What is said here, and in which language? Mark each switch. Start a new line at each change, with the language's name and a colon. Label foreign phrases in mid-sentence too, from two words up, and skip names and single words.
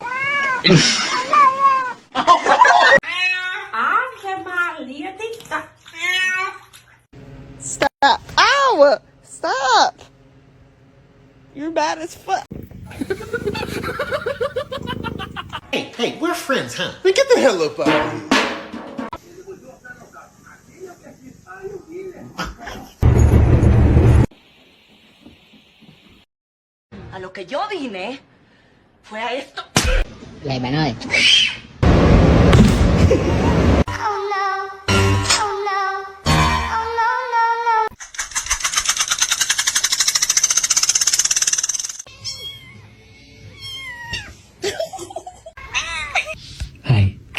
English: Stop. Ow! Stop! You're bad as fuck. Hey, we're friends, huh? Now get the hell up out of here.
Spanish: A lo que yo vine fue a esto.
Vietnamese: Vậy bạn ơi.
English: Oh no! Oh no! Oh no, no, no! Hey.